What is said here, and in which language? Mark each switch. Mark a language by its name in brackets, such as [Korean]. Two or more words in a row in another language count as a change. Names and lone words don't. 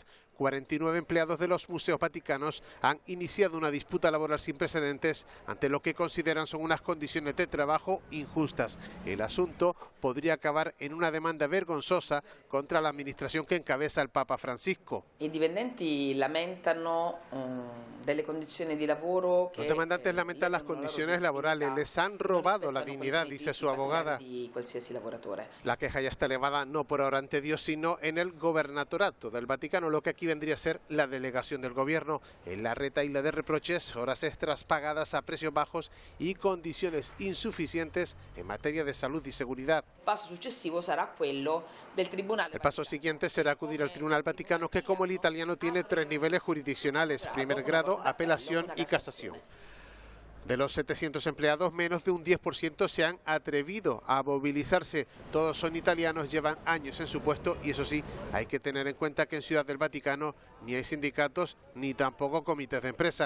[Spanish] 49 empleados de los museos vaticanos han iniciado una disputa laboral sin precedentes ante lo que consideran son unas condiciones de trabajo injustas. El asunto podría acabar en una demanda vergonzosa contra la administración que encabeza el Papa Francisco. [Italian] I dipendenti lamentano delle condizioni di lavoro que [Spanish] los demandantes lamentan las condiciones laborales, les han robado la dignidad, dice su abogada. La queja ya está elevada no por ahora ante Dios, sino en el gobernatorato del Vaticano, lo que aquí vendría a ser la delegación del gobierno. En la retahíla de reproches, horas extras pagadas a precios bajos y condiciones insuficientes en materia de salud y seguridad. [Italian] Paso successivo sarà quello del tribunale. [Spanish] El paso siguiente será acudir al Tribunal Vaticano, que como el italiano tiene 3 niveles jurisdiccionales: primer grado, apelación y casación. De los 700 empleados, menos de un 10% se han atrevido a movilizarse. Todos son italianos, llevan años en su puesto y eso sí, hay que tener en cuenta que en Ciudad del Vaticano ni hay sindicatos ni tampoco comités de empresa.